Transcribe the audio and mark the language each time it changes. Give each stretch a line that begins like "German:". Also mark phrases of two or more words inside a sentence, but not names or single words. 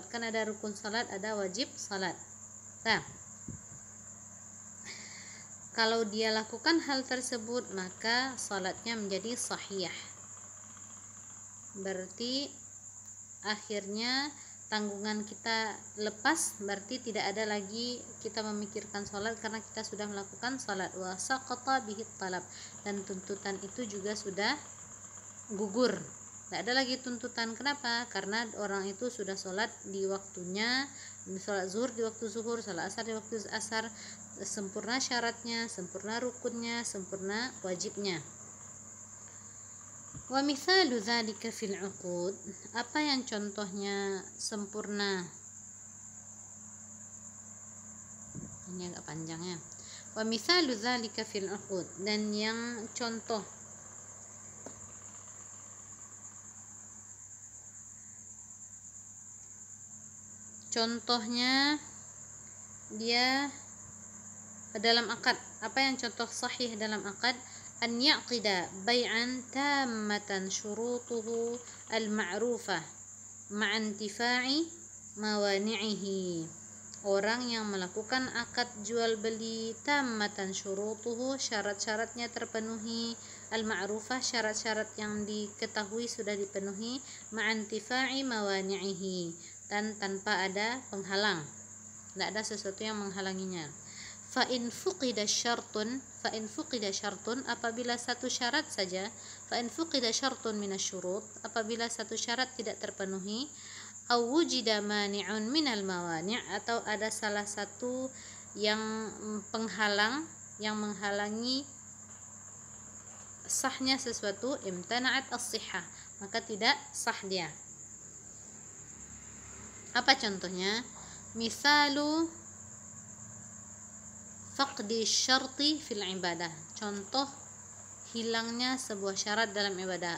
Indonesian: Kan ada rukun sholat, ada wajib sholat. Nah, kalau dia lakukan hal tersebut, maka sholatnya menjadi sahih. Berarti akhirnya tanggungan kita lepas, berarti tidak ada lagi kita memikirkan sholat karena kita sudah melakukan sholat.
Arabic: وسقط به طلب,
Indonesian: dan tuntutan itu juga sudah gugur, tidak ada lagi tuntutan. Kenapa? Karena orang itu sudah sholat di waktunya, sholat zuhur di waktu zuhur, sholat asar di waktu asar, sempurna syaratnya, sempurna rukunnya, sempurna wajibnya.
Arabic: ومثال ذلك في العقود,
Indonesian: apa yang contohnya sempurna? Ini agak panjangnya.
Arabic: ومثال ذلك في العقود,
Indonesian: dan yang contohnya dia dalam akad. Apa yang contoh sahih dalam akad?
Arabic: أن يعقد بيعا تمت شروطه المعروفة مع انتفاء موانعه.
Indonesian: Orang yang melakukan akad jual beli
Arabic: تمت شروطه,
Indonesian: syarat-syaratnya terpenuhi, al-ma'rufah, syarat-syarat yang diketahui sudah dipenuhi,
Arabic: مع انتفاء موانعه,
Indonesian: dan tanpa ada penghalang, tidak ada sesuatu yang menghalanginya.
Arabic: فإن فقد شرط,
Indonesian: apabila satu syarat saja,
Arabic: فإن فقد شرط من الشروط,
Indonesian: apabila satu syarat tidak terpenuhi,
Arabic: أو وجد مانع من الموانع',
Indonesian: atau ada salah satu yang penghalang, yang menghalangi sahnya sesuatu,
Arabic: امتنعت الصحة,
Indonesian: maka tidak sah dia. Apa contohnya?
Arabic: مثال فقد شرط في العبادة,
Indonesian: contoh hilangnya sebuah syarat dalam ibadah.